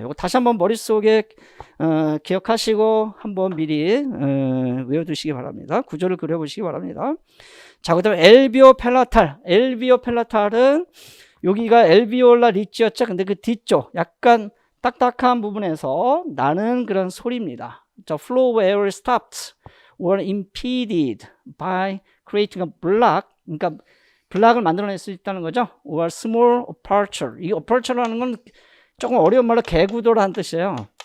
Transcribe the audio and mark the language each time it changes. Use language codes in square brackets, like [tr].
[ko] 이거 다시 한번 머릿속에 기억하시고 한번 미리 외워두시기 바랍니다. 구조를 그려보시기 바랍니다. 자, 그 다음에 엘비오 펠라탈은 여기가 엘비올라 리치였죠. 근데 그 뒤쪽 약간 딱딱한 부분에서 나는 그런 소리입니다. [en] The flow of air stopped or impeded by creating a block. [ko] 그러니까 블락을 만들어낼 수 있다는 거죠. [en] or small aperture. [ko] 이 aperture라는 건 조금 어려운 말로 개구도라는 뜻이에요.